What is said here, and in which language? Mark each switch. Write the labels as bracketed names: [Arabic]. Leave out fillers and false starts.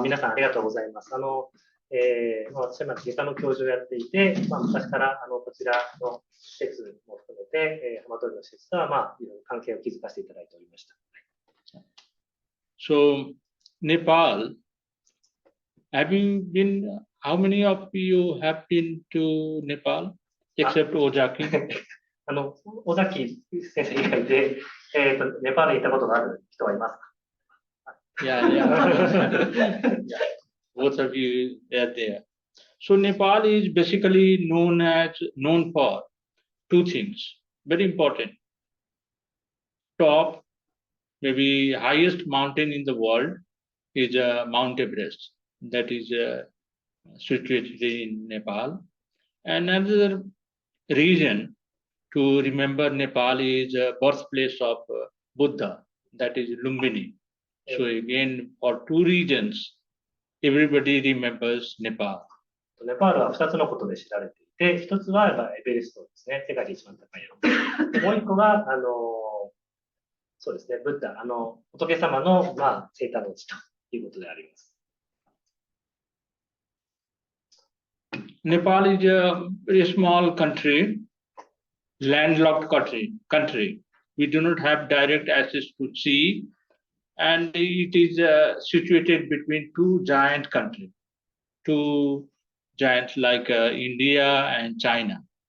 [Japanese] 皆さんありがとうございます。私は外科の教授をやっていて、昔からこちらの施設も含めて、浜通りの施設とはいろいろ関係を築かせていただいておりました。 [English] So, Nepal, have you been, how many of you have been to Nepal, except Ozaki? [Japanese] 尾崎先生以外で、ネパールに行ったことがある人はいますか？ [English] Yeah. Both of you are there. So Nepal is basically known for two things, very important. top, maybe highest mountain in the world is Mount Everest. That is situated in Nepal. Another reason to remember Nepal is birthplace of Buddha, that is Lumbini. So again, for two reasons, everybody remembers Nepal. [Japanese] ネパールは2つのことで知られていて、1つはやっぱエベレストですね、世界で一番高い山。でもう1個が、そうですね、ブッダ、仏様の、生誕の地ということであります。 [English] Nepal is a very small country, landlocked country. We do not have direct access to sea, and it is situated between two giant countries, two giants like India and China.